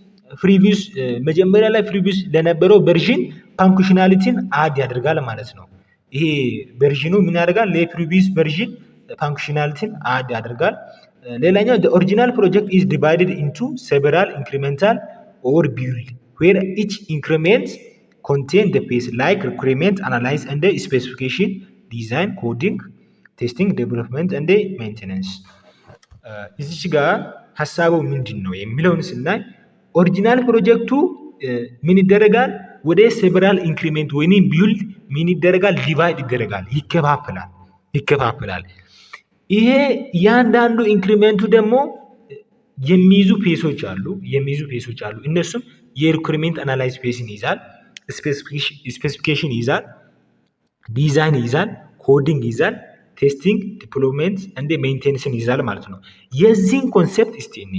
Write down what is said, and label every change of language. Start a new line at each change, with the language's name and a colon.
Amharic: ለፕሪቪየስ መጀመሪያ ላይ ፕሪቪየስ ለነበረው ቨርዥን ፋንክሽናሊቲን አድ ያደርጋል ማለት ነው። ይሄ ቨርዥኑ ምን ያደርጋል? ለፕሪቪየስ ቨርዥን ፋንክሽናሊቲን አድ ያደርጋል። ሌላኛው
English: the original project is divided into several incremental or build where each increment contain the phase like requirement, analysis and specification, design, coding, testing, development and maintenance።
Amharic: እዚች ጋር ሐሳቡ ምንድን ነው የሚለውን ስናይ ኦሪጂናል ፕሮጀክቱ ምን ይደረጋል? ወደ ሴቨራል ኢንክሪሜንት ወይንም ቢልድ ምን ይደረጋል? ዲቫይድ ይደረጋል፣ ይከፋፈላል። ይሄ እያንዳንዱ ኢንክሪሜንቱ ደግሞ የሚይዙ ፔሶች አሉ። እነሱም የሪኩርሜንት አናላይዝ ፔስን ይይዛል፣ ስፔሲፊኬሽን ይይዛል፣ ዲዛይን ይይዛል፣ ኮዲንግ ይይዛል፣ ቴስቲንግ፣ ዲፕሎይመንት እንደ ሜንቴንስን ይይዛል ማለት ነው። የዚህን ኮንሴፕት እስቲ